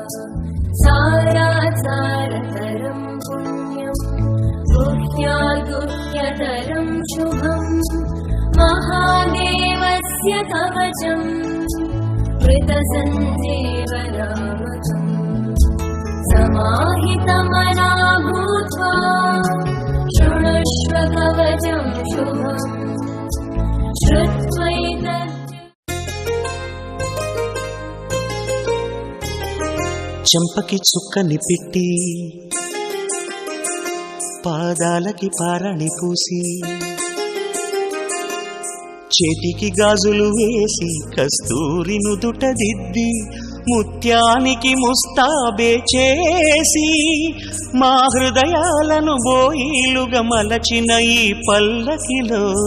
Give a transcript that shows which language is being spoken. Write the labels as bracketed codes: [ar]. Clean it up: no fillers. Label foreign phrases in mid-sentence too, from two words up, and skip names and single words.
[sa] सारासारतरं पुण्यं गुह्याद्गुह्यतरं शुभं महादेवस्य कवचम् कृतसञ्जीवनामकम् समाहितमना भूत्वा शृणुष्व कवचं शुभम् श्रुत्वैतत् [te] చెంపకి చుక్కని పెట్టి పాదాలకి పారని పూసి చేతికి గాజులు వేసి కస్తూరి నుదుట దిద్ది ముత్యానికి ముస్తాబే చేసి మా హృదయాలను బోయిలుగా మలచిన ఈ పల్లకిలో